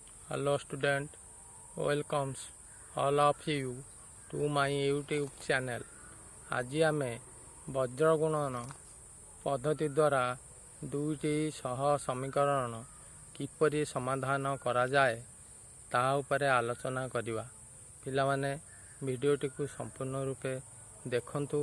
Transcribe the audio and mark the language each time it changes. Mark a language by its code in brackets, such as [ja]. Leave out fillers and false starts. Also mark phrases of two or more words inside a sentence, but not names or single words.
[en] Hello student, welcomes all of you to my YouTube channel. [or] ଆଜି ଆମେ ବଜ୍ର ଗୁଣନ ପଦ୍ଧତି ଦ୍ୱାରା ଦୁଇଟି ସହ ସମୀକରଣ କିପରି ସମାଧାନ କରାଯାଏ ତାହା ଉପରେ ଆଲୋଚନା କରିବା। ପିଲାମାନେ ଭିଡ଼ିଓଟିକୁ ସମ୍ପୂର୍ଣ୍ଣ ରୂପେ ଦେଖନ୍ତୁ।